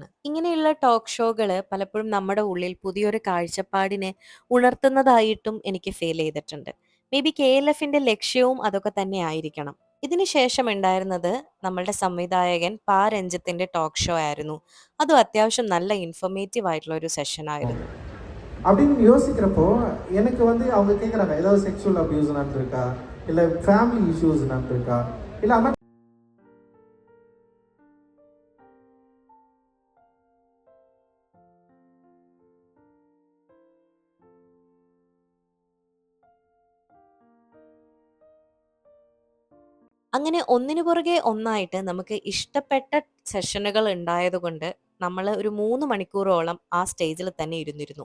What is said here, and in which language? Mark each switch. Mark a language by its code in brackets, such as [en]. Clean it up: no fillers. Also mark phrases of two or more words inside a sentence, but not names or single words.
[ml] ഇങ്ങനെയുള്ള [en] talk shows [ml] പലപ്പോഴും നമ്മുടെ ഉള്ളിൽ പുതിയൊരു കാഴ്ചപ്പാടിനെ ഉണർത്തുന്നതായിട്ടും എനിക്ക് ഫീൽ ചെയ്തിട്ടുണ്ട്. [en] may be [ml] KLFന്റെ ലക്ഷ്യവും അതൊക്കെ തന്നെ ആയിരിക്കണം. ഇതിന് ശേഷം ഉണ്ടായിരുന്നത് നമ്മളുടെ സംവിധായകൻ രഞ്ജിത്തിന്റെ [en] talk show [ml] ആയിരുന്നു. അതും അത്യാവശ്യം നല്ല ഇൻഫോർമേറ്റീവ് ആയിട്ടുള്ള ഒരു സെഷൻ ആയിരുന്നു. [ta] அப்படின்னு யோசிக்கிறப்போ எனக்கு வந்து அவங்க கேட்குறாங்க ஏதாவது [en] sexual abuse [ta] நடந்திருக்கா இல்லை [en] family issues [ta] நடந்திருக்கா இல்லை அந்த [ml] അങ്ങനെ ഒന്നിനു പുറകെ ഒന്നായിട്ട് നമുക്ക് ഇഷ്ടപ്പെട്ട സെഷനുകൾ ഉണ്ടായതുകൊണ്ട് നമ്മൾ ഒരു 3 മണിക്കൂറോളം ആ സ്റ്റേജിൽ തന്നെ ഇരുന്നിരുന്നു.